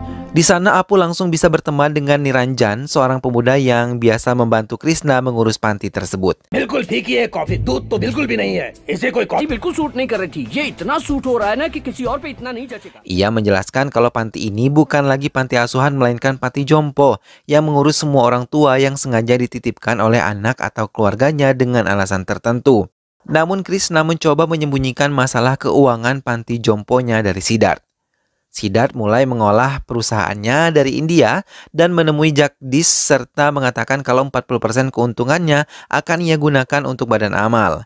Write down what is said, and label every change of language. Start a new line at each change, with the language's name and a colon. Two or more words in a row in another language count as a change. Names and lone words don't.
Indonesian: Di sana Apu langsung bisa berteman dengan Niranjan, seorang pemuda yang biasa membantu Krishna mengurus panti tersebut.
Hindi: बिल्कुल फीकी है कॉफी, दूध तो बिल्कुल भी नहीं है। इसे कोई कॉफी बिल्कुल सूट नहीं कर रही थी। ये इतना सूट हो रहा है ना कि किसी और पे इतना नहीं जचेगा।
Indonesian: Ia menjelaskan kalau panti ini bukan lagi panti asuhan melainkan panti jompo yang mengurus semua orang tua yang sengaja dititipkan oleh anak atau keluarganya dengan alasan tertentu. Namun Krishna mencoba menyembunyikan masalah keuangan panti jomponya dari Siddharth. Siddharth mulai mengolah perusahaannya dari India dan menemui Jagdish serta mengatakan kalau 40% keuntungannya akan ia gunakan untuk badan amal.